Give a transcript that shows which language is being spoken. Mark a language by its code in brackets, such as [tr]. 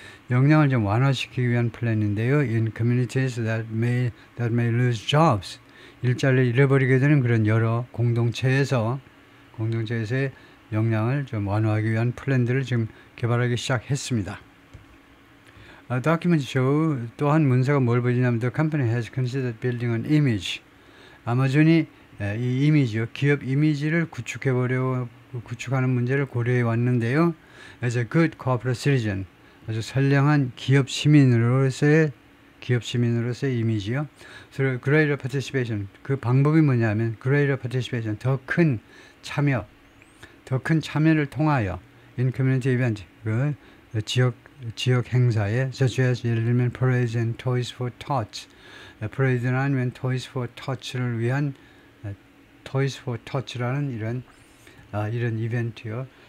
[ko] 영향을 좀 완화시키기 위한 플랜인데요. [en] In communities that may lose jobs, [ko] 일자리를 잃어버리게 되는 그런 여러 공동체에서의 영향을 좀 완화하기 위한 플랜들을 지금 개발하기 시작했습니다. [en] Document show, [ko] 또한 문서가 뭘 보여주냐면 [en] the company has considered building an image. [ko] 아마존이 이 이미지요, 기업 이미지를 구축하는 문제를 고려해 왔는데요. [en] As a good corporate citizen, [ko] 아주 선량한 기업 시민으로서의 이미지요. So, [en] greater participation, [ko] 그 방법이 뭐냐면 greater participation, 더 큰 참여를 통하여 [en] in community event, [ko] 지역 행사에 such as, 예를 들면 [en] parades and toys for tots, [ko] parade나 아니면 toys for tots를 위한 toys for tots라는 이런 이벤트요.